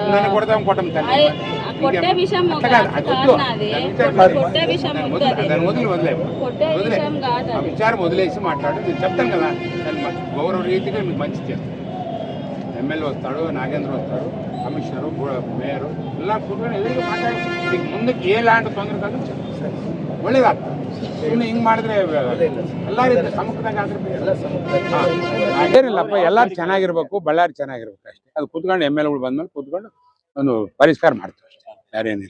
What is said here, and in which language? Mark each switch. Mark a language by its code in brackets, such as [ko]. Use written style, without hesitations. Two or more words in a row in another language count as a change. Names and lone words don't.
[te] నన్ను కొడతాం కొట్టం తల్లి. కొట్టే విషయం కొట్టే విషయం దాన్ని వదిలేము. కొట్టే విషయం కాదు. ఆ విచారం వదిలేసి మాట్లాడు. నేను చెప్తాను కదా, దాన్ని గౌరవ రీతిగా మీకు మంచి చేస్తాను. ఎమ్మెల్యే వస్తాడు, నాగేంద్ర వస్తాడు, కమిషనరు, మేయరు [kn] ಎಲ್ಲ ಕೂತ್ಕೊಂಡು ಎದುರಿಗೆ ಮಾತಾಡಿ ಈಗ ಮುಂದಕ್ಕೆ ಏಲಾಂటి ತೊಂದರೆ ಕಾదు ಒಳ್ಳೇದಾಗ್ತದೆ. ಸುಮ್ಮನೆ ಹಿಂಗೆ ಮಾಡಿದ್ರೆ ಎಲ್ಲರೂ ಸಮುಖದಾಗ ಏನಿಲ್ಲಪ್ಪ, ಎಲ್ಲರೂ ಚೆನ್ನಾಗಿರ್ಬೇಕು, ಬಳ್ಳಾರಿ ಚೆನ್ನಾಗಿರ್ಬೇಕು ಅಷ್ಟೇ. ಅದು ಕೂತ್ಕೊಂಡು ಎಮ್ಮೆಲ್ಗಳು ಬಂದ್ಮೇಲೆ ಕೂತ್ಕೊಂಡು ಒಂದು ಪರಿಷ್ಕಾರ ಮಾಡ್ತೀವಿ ಅಷ್ಟೇ, ಬೇರೇನಿಲ್ಲ.